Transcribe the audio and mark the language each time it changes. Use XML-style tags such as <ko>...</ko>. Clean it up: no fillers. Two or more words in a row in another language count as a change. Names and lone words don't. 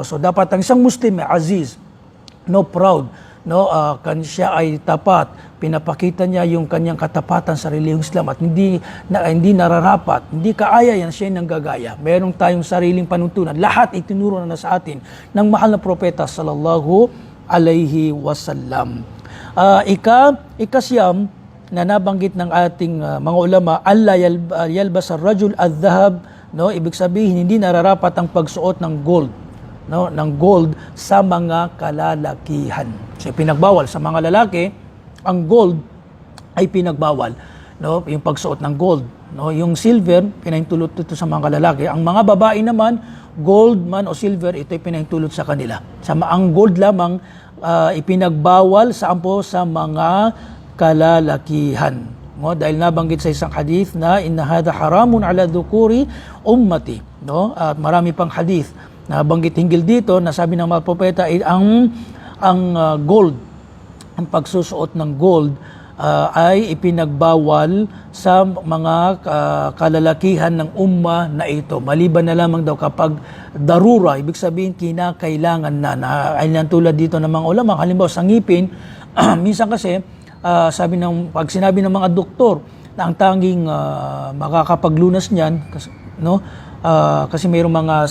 <tl>So dapat ang isang Muslim ay aziz, no, proud, no, siya ay tapat, pinapakita niya yung kanyang katapatan sa relihiyong Islam at hindi nararapat, hindi kaaya yan siya nanggagaya. Meron tayong sariling panuntunan. Lahat itinuro na sa atin ng mahal na propeta</tl> <ar>صلى الله عليه وسلم.</ar> <tl>Ikasyam na nabanggit ng ating mga ulama,</tl> <ar>ألا يلبس الرجل الذهب,</ar> <tl>no, ibig sabihin hindi nararapat ang pagsuot ng gold, no, ng gold sa mga kalalakihan. So pinagbawal sa mga lalaki, ang gold ay pinagbawal, no, yung pagsuot ng gold, no, yung silver pinahintulot ito sa mga lalaki. Ang mga babae naman, gold man o silver, ito ay pinahintulot sa kanila. Ang gold lamang ipinagbawal sa mga kalalakihan. No, dahil nabanggit sa isang hadith na</tl> <ar>إن هذا حرام على ذكور أمتي,</ar> <tl>no, at marami pang hadith na banggit hinggil dito na sabi ng mga propeta ay ang gold, ang pagsusuot ng gold ay ipinagbawal sa mga kalalakihan ng umma na ito. Maliban na lamang daw kapag darura, ibig sabihin kinakailangan na ay tulad dito ng mga ulama, halimbawa sa ngipin, minsan kasi pag sinabi ng mga doktor na ang tanging makakapaglunas niyan, no, kasi mayroong mga</tl>